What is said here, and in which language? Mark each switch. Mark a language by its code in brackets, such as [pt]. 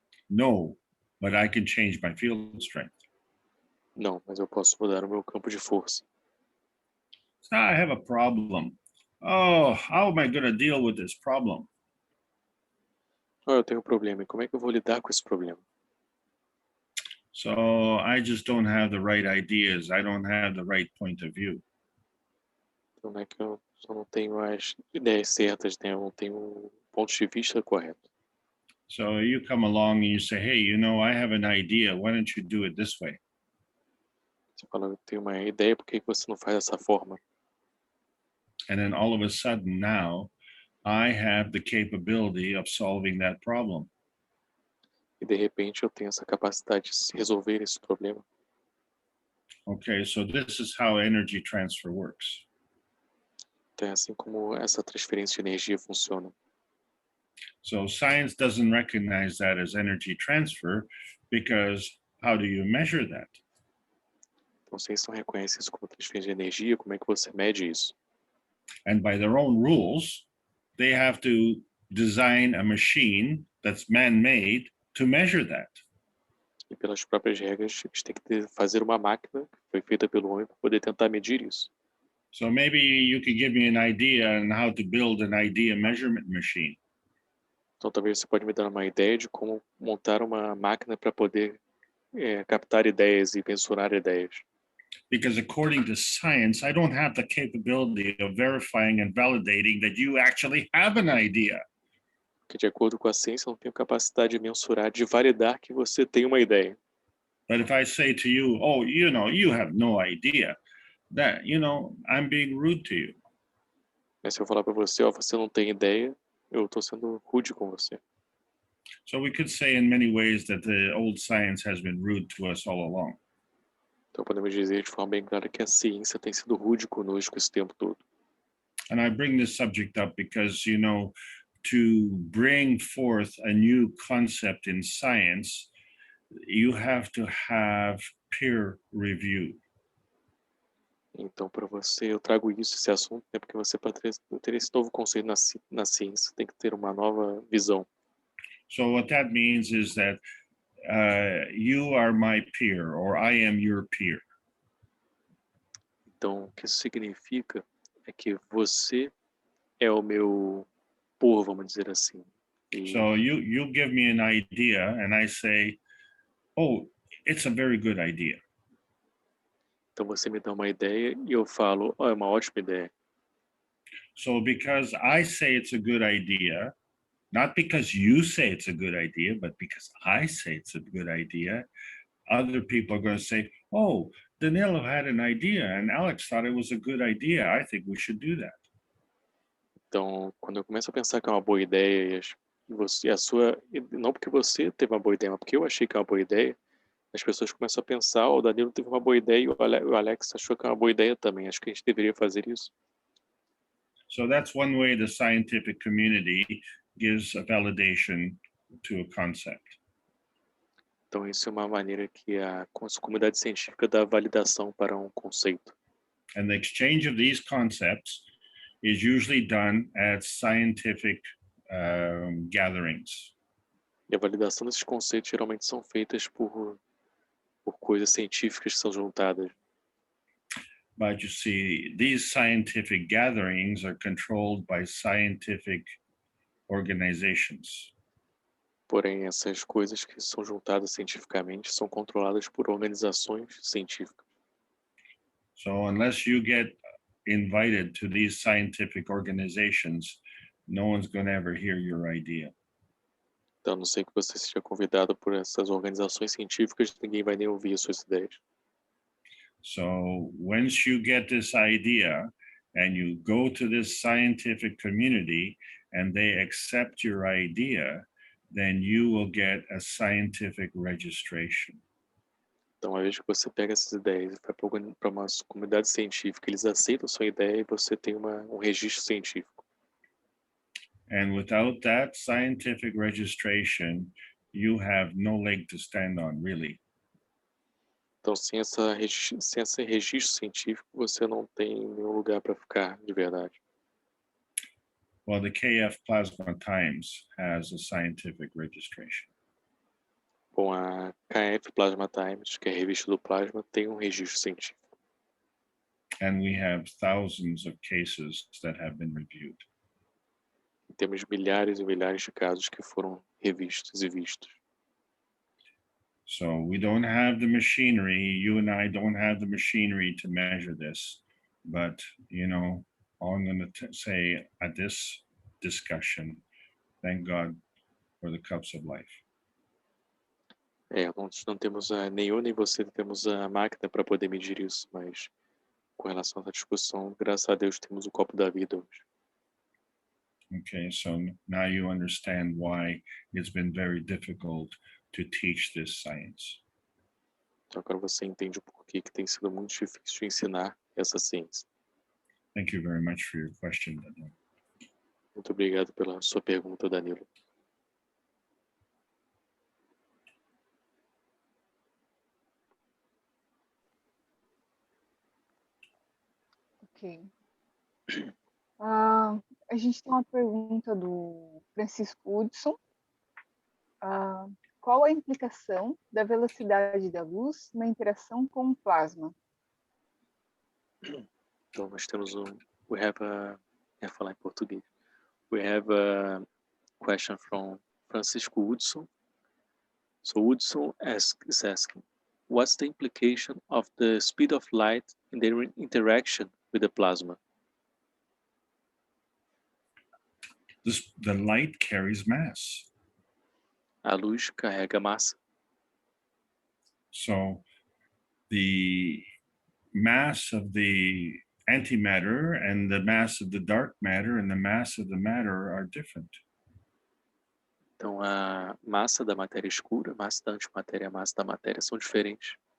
[en] No, but I can change my field strength. [pt] Não, mas eu posso mudar o meu campo de força. [en] So I have a problem. Oh, how am I going to deal with this problem? [pt] Eu tenho um problema, e como é que eu vou lidar com esse problema? [en] So I just don't have the right ideas. I don't have the right point of view. [pt] Então, não é que eu só não tenho as ideias certas, né? Eu não tenho o ponto de vista correto. [en] So you come along and you say, hey, you know, I have an idea. Why don't you do it this way? [pt] Você fala, eu tenho uma ideia, por que você não faz dessa forma? [en] And then all of a sudden now, I have the capability of solving that problem. [pt] E de repente eu tenho essa capacidade de resolver esse problema. [en] Okay, so this is how energy transfer works. [pt] Então é assim como essa transferência de energia funciona. [en] So science doesn't recognize that as energy transfer because how do you measure that? [pt] Então, se eles não reconhecem isso como transferência de energia, como é que você mede isso? [en] And by their own rules, they have to design a machine that's man-made to measure that. [pt] E pelas próprias regras, eles têm que fazer uma máquina que foi feita pelo homem para poder tentar medir isso. [en] So maybe you could give me an idea on how to build an idea measurement machine. [pt] Então, talvez você pode me dar uma ideia de como montar uma máquina para poder captar ideias e mensurar ideias. [en] Because according to science, I don't have the capability of verifying and validating that you actually have an idea. [pt] Porque, de acordo com a ciência, eu não tenho capacidade de mensurar, de validar que você tem uma ideia. [en] But if I say to you, oh, you know, you have no idea, that, you know, I'm being rude to you. [pt] Mas se eu falar para você, você não tem ideia, eu estou sendo rude com você. [en] So we could say in many ways that the old science has been rude to us all along. [pt] Então podemos dizer de forma bem clara que a ciência tem sido rude conosco esse tempo todo. [en] And I bring this subject up because, you know, to bring forth a new concept in science, you have to have peer review. [pt] Então, para você, eu trago esse assunto, né, porque você, para ter esse novo conceito na ciência, tem que ter uma nova visão. [en] So what that means is that you are my peer, or I am your peer. [pt] Então, o que isso significa é que você é o meu povo, vamos dizer assim. E, [en] So you give me an idea, and I say, oh, it's a very good idea. [pt] então, você me dá uma ideia e eu falo, é uma ótima ideia. [en] So because I say it's a good idea, not because you say it's a good idea, but because I say it's a good idea, other people are going to say, oh, Danilo had an idea and Alex thought it was a good idea. I think we should do that. [pt] Então, quando eu começo a pensar que é uma boa ideia, não porque você teve uma boa ideia, mas porque eu achei que é uma boa ideia, as pessoas começam a pensar, o Danilo teve uma boa ideia e o Alex achou que é uma boa ideia também. Acho que a gente deveria fazer isso. [en] So that's one way the scientific community gives a validation to a concept. [pt] Então, isso é uma maneira que a comunidade científica dá validação para um conceito. [en] And the exchange of these concepts is usually done at scientific gatherings. [pt] E a validação desses conceitos geralmente são feitas por por coisas científicas que são juntadas. [en] But you see, these scientific gatherings are controlled by scientific organizations. [pt] Porém, essas coisas que são juntadas cientificamente são controladas por organizações científicas. [en] So unless you get invited to these scientific organizations, no one's going to ever hear your idea. [pt] Então, a não ser que você seja convidado por essas organizações científicas, ninguém vai nem ouvir as suas ideias. [en] So once you get this idea and you go to this scientific community and they accept your idea, then you will get a scientific registration. [pt] Então, uma vez que você pega essas ideias e vai para uma comunidade científica, eles aceitam a sua ideia e você tem um registro científico. [en] And without that scientific registration, you have no leg to stand on, really. [pt] Então, sem esse registro científico, você não tem nenhum lugar para ficar de verdade. [en] Well, the KF Plasma Times has a scientific registration. [pt] Bom, a KF Plasma Times, que é a revista do plasma, tem um registro científico. [en] And we have thousands of cases that have been reviewed. [pt] E temos milhares e milhares de casos que foram revistos e vistos. [en] So we don't have the machinery, you and I don't have the machinery to measure this, but, you know, all I'm going to say at this discussion, thank God for the cups of life. [pt] Nós não temos nem eu nem você temos a máquina para poder medir isso, mas com relação a essa discussão, graças a Deus temos o copo da vida hoje. [en] Okay, so now you understand why it's been very difficult to teach this science. [pt] Então agora você entende o porquê que tem sido muito difícil de ensinar essa ciência. [en] Thank you very much for your question, Daniel. [pt] Muito obrigado pela sua pergunta, Danilo. Ok. A gente tem uma pergunta do Francisco Hudson. Qual a implicação da velocidade da luz na interação com o plasma? Então nós temos ia falar em português. [en] We have a question from Francisco Hudson. So Hudson is asking, what's the implication of the speed of light in their interaction with the plasma? The light carries mass. [pt] A luz carrega massa. [en] So the mass of the antimatter and the mass of the dark matter and the mass of the matter are different. [pt] Então a massa da matéria escura, a massa da antimatéria e a massa da matéria são diferentes.